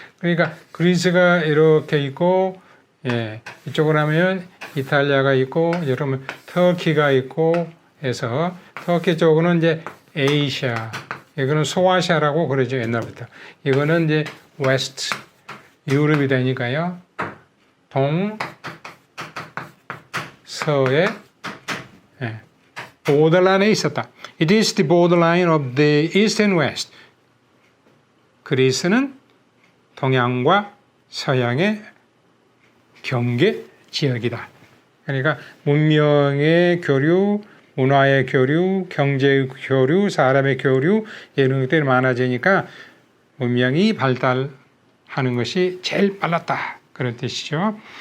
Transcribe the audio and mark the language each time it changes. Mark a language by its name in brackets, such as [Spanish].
[Korean] 그러니까 그리스가 이렇게 있고 이쪽으로 하면 이탈리아가 있고 여러분 터키가 있고 해서 터키 쪽은 이제 에이시아, 이거는 소아시아라고 그러죠 옛날부터. 이거는 이제 웨스트 유럽이 되니까요. 동 서에 보더라인에 있었다. [English] It is the borderline of the east and west. [Korean] 그리스는 동양과 서양의 경계 지역이다. 그러니까 문명의 교류, 문화의 교류, 경제의 교류, 사람의 교류 이런 것들이 많아지니까 문명이 발달하는 것이 제일 빨랐다. 그런 뜻이죠.